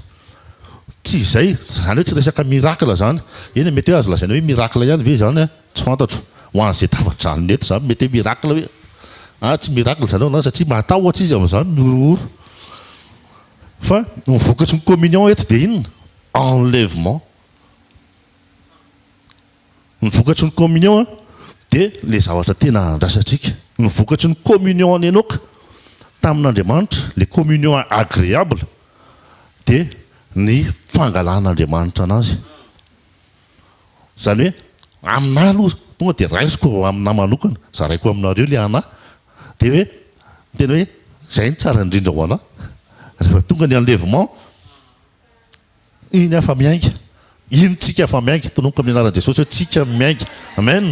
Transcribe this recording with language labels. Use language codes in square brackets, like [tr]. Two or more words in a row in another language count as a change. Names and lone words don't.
[mg] Tsy izay zany hoe tsy resaka miracle zany eny mety hoe azo lazaina hoe miracle ihany ve zany tsy fantatro ho an'izay tafadrano eto zany mety hoe miracle hoe tsy miracle zany ao satria matahotra izy amin'izany miorooro fa ny vokatry ny communion eto dia inona? Enlèvement. Ny vokatry ny communion dia le zavatra tena andrasantsika. Ny vokatry ny communion any Enoka tamin'Andriamanitra [fr] le communion agréable [mg] dia ny fangalan'Andriamanitra anazy. Zany hoe aminahy aloha tonga dia raisiko aminahy manokana zaraiko aminareo le anahy dia hoe tena hoe zay ny tsara indrindra ho anahy. Rehefa tonga ny enlèvement iny afa miainga iny tsika afa miainga tononika amin'ny anaran'i Jesosy hoe tsika miainga amen.